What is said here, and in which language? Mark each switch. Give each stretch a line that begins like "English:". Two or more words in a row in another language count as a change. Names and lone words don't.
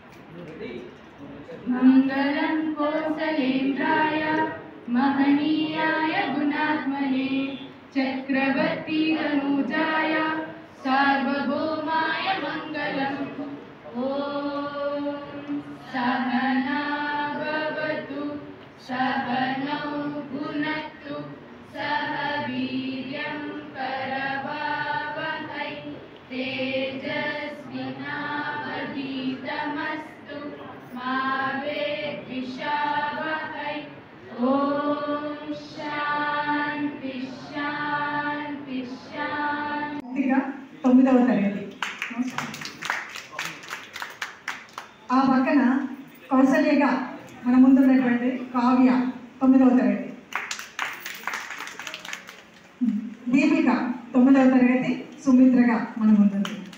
Sanskrit: మంగళం కోసలేంద్రాయ महनीयाय गुणात्मने चक्रवर्ती तनूजाय सार्वभौमाय मंगलम्। ओम सहना भवतु सहनौ भुनक्तु सह वीर्यं करवावहै तेजस्विनावधीतमस्तु मा विद्विषावहै। ओम शांति शांति शांति।
Telugu: 9వ తరగతి ఆ పక్కన కౌసల్యగా మన ముందున్నటువంటి కావ్య 9వ తరగతి, దీపిక 9వ తరగతి, సుమిత్రగా మన ముందుంది.